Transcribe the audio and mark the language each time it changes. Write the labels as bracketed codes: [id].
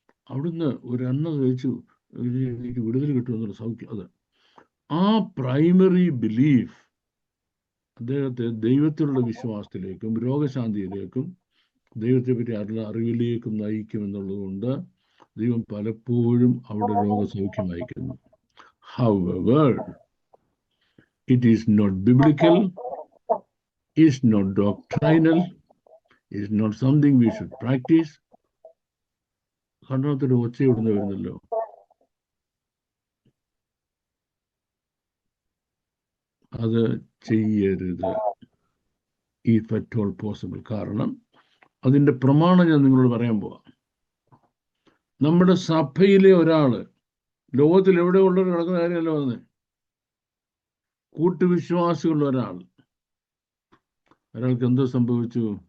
[ml] അവിടുന്ന് ഒരു എണ്ണ കഴിച്ചു എനിക്ക് വിടുതൽ കിട്ടുമെന്നുള്ള സൗഖ്യം. അത് ആ പ്രൈമറി ബിലീഫ് അദ്ദേഹത്തെ ദൈവത്തിലുള്ള വിശ്വാസത്തിലേക്കും രോഗശാന്തിയിലേക്കും ദൈവത്തെ പറ്റി അറിവിലേക്കും നയിക്കും എന്നുള്ളത് കൊണ്ട് ദൈവം പലപ്പോഴും അവിടെ രോഗസൗഖ്യം അയക്കുന്നു. [en] However, it is not biblical, is not doctrinal, is not something we should practice. [ml] കണ്ണാത്തൊരു ഒച്ച ഇവിടുന്ന് വരുന്നല്ലോ. അത് ചെയ്യരുത് [en] if at all possible. [ml] കാരണം അതിൻ്റെ പ്രമാണം ഞാൻ നിങ്ങളോട് പറയാൻ പോവാം. നമ്മുടെ സഭയിലെ ഒരാള്, ലോകത്തിൽ എവിടെ ഉള്ളവർ കിടക്കുന്ന കാര്യമല്ല പറഞ്ഞത്, കൂട്ടുവിശ്വാസികളുള്ള ഒരാൾക്ക് എന്തോ സംഭവിച്ചു?